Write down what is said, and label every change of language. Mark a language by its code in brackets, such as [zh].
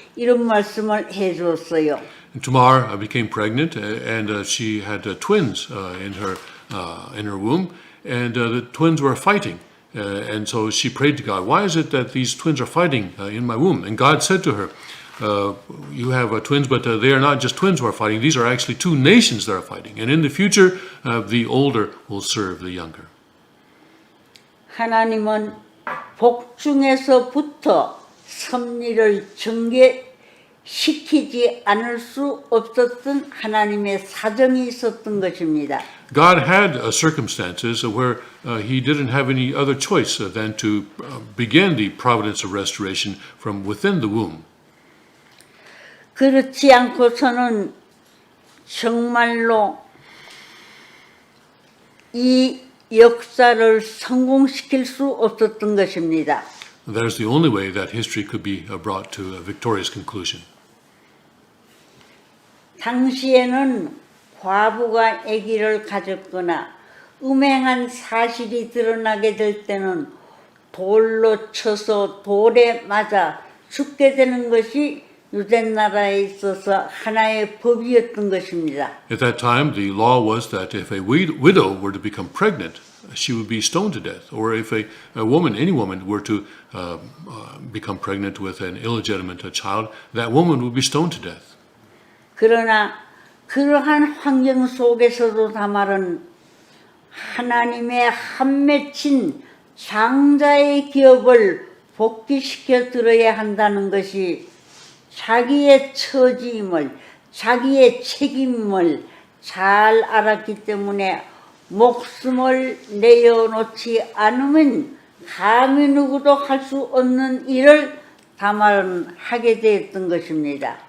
[ko] 이런 말씀을 해 주었어요. [en] Tamar became pregnant, and she had twins in her womb, and the twins were fighting. And so she prayed to God, why is it that these twins are fighting in my womb? And God said to her, you have twins, but they are not just twins who are fighting. These are actually 2 nations that are fighting. And in the future, the older will serve the younger. [ko] 하나님은 복중에서부터 섭리를 전개시키지 않을 수 없었던 하나님의 사정이 있었던 것입니다. [en] God had circumstances where he didn't have any other choice than to begin the providence of restoration from within the womb. [ko] 그렇지 않고서는 정말로 이 역사를 성공시킬 수 없었던 것입니다. [en] That is the only way that history could be brought to a victorious conclusion. [ko] 당시에는 과부가 아기를 가졌거나 음행한 사실이 드러나게 될 때는 돌로 쳐서 돌에 맞아 죽게 되는 것이 유대 나라에 있어서 하나의 법이었던 것입니다. [en] At that time, the law was that if a widow were to become pregnant, she would be stoned to death. Or if a woman, any woman, were to become pregnant with an illegitimate child, that woman would be stoned to death. [ko] 그러나 그러한 환경 속에서도 다말은 하나님의 한 맺힌 장자의 기업을 복귀시켜 들어야 한다는 것이 자기의 처지임을, 자기의 책임을 잘 알았기 때문에 목숨을 내어놓지 않으면 감히 누구도 할 수 없는 일을 다말은 하게 되었던 것입니다.